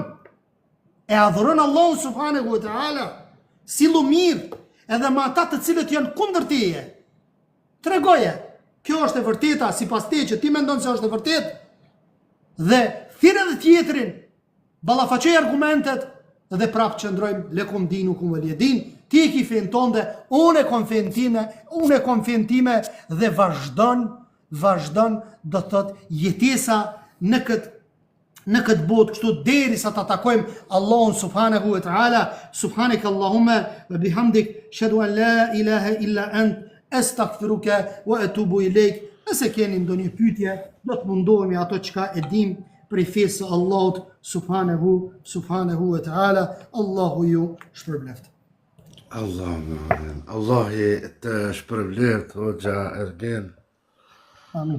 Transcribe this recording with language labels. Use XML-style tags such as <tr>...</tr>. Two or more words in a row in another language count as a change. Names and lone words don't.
<sq>E adhuron Allahun</sq> <ar>سبحانه وتعالى,</ar> <sq>sillu mirë, edhe me ata të cilët janë kundër teje. Tregoje, kjo është e vërteta sipas te që ti mendon se është e vërtetë. Dhe thirr edhe tjetrin, ballafaqoj argumentet dhe prapë qëndrojmë</sq> <ar>لكم دينكم ولي دين.</ar> <sq>ti ki fen tënde, unë e kom fen time dhe vazhdon do të thot jetesa në këtë botë kështu derisa ta takojmë Allahun</sq> <ar>سبحانه وتعالى. سبحانك اللهم وبحمدك أشهد أن لا إله إلا أنت أستغفرك وأتوب إليك.</ar> <sq>Nëse keni ndonjë pyetje, do të mundohemi ato çka e dim prej fesë së Allahut</sq> <ar>سبحانه وتعالى.</ar> <sq>Allahu ju shpërbleft. Allahi të shpërbleft hoxha Ergen. Amin.</sq>